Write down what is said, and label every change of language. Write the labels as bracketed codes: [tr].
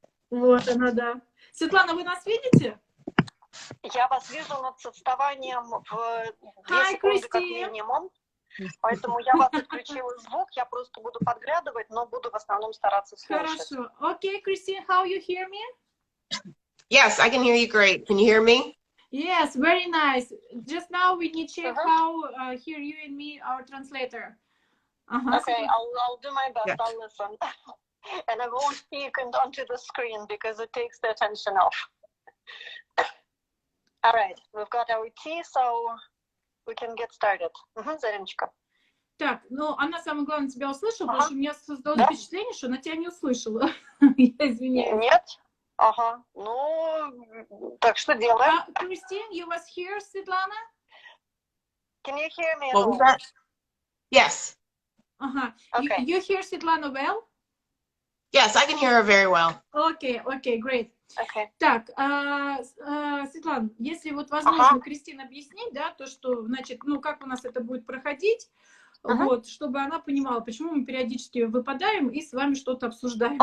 [ru] Вот она, да. Светлана, вы нас видите? Я вас вижу над отставанием в 2 секунды как минимум. Поэтому я вас отключила звук, я просто буду подглядывать, но буду в основном стараться слушать. Хорошо. [en] Okay, Christine, how you hear me? Yes, I can hear you great. Can you hear me? Yes, very nice. Just now we need to check how hear you and me, our translator. Okay, I'll do my best. I'll listen. And I won't speak onto the screen because it takes the attention off. All right, we've got our tea, so we can get started. [ru] Зариночка. Так, ну она самое главное тебя услышала, потому что у меня создалось впечатление, что она тебя не услышала. Я извиняюсь. Нет? Ага. Ну, так что делаем? [en] Christine, you was here, Svetlana? Can you hear me? Yes. Okay. You hear Svetlana well? Yes, I can hear her very well. Okay, great. Okay. [ru] Так, Светлана, если вот возможно, Кристина объяснить, да, то, что, значит, ну, как у нас это будет проходить, вот, чтобы она понимала, почему мы периодически выпадаем и с вами что-то обсуждаем.